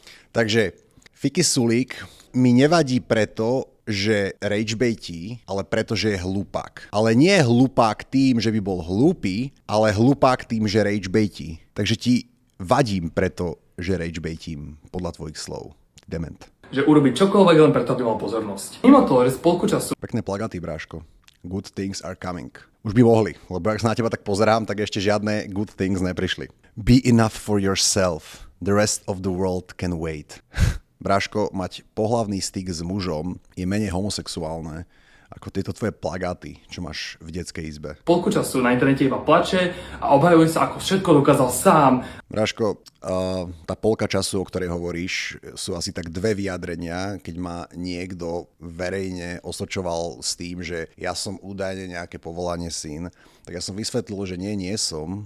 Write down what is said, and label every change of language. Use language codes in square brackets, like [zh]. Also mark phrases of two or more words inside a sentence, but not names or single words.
[sk] Takže Fiky Sulík mi nevadí preto, že ragebaití, ale preto, že je hlupák. Ale nie je hlupák tým, že by bol hlúpy, ale hlupák tým, že ragebaití. Takže ti vadím preto, že ragebaitím, podľa tvojich slov. Dement. Že urobí čokoľvek len preto, aby mal pozornosť. Mimo toho, že spolku času Pekné plagaty, bráško. [en] Good things are coming. [sk] Už by mohli, lebo ak sa na teba tak pozerám, tak ešte žiadne [en] good things [sk] neprišli. [en] Be enough for yourself. The rest of the world can wait. [sk] Bráško, mať pohlavný styk s mužom je menej homosexuálne ako tieto tvoje plagáty, čo máš v detskej izbe. polku času na internete iba plače a obhajuje sa, ako všetko dokázal sám. Bráško, tá polka času, o ktorej hovoríš, sú asi tak 2 vyjadrenia, keď ma niekto verejne osočoval s tým, že ja som údajne nejaké povolanie syn, tak ja som vysvetlil, že nie som.